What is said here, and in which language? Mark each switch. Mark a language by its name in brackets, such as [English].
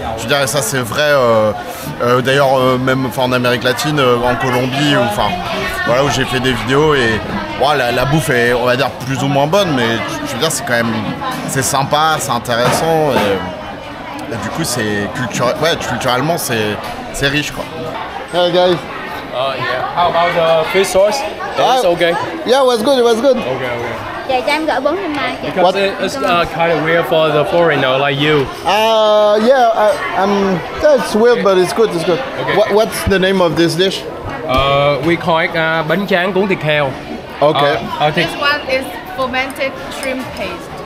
[French] Je veux dire, et ça c'est vrai d'ailleurs même en Amérique latine, en Colombie, voilà, où j'ai fait des vidéos, et ouais, la bouffe est, on va dire, plus ou moins bonne, mais je veux dire, c'est quand même, c'est sympa, c'est intéressant, et du coup c'est culturellement c'est riche, quoi. [English] Hey guys. Yeah. How about the fish sauce? It's okay. Yeah, it was good. Okay. [Vietnamese] Dạ cho em gọi 4 nhân mai. [English] Because it's kind of weird for the foreigner like you. Yeah, it's weird, but it's good. Okay. What's the name of this dish? We call it bánh tráng cuốn thịt heo. Okay. This one is fermented shrimp paste.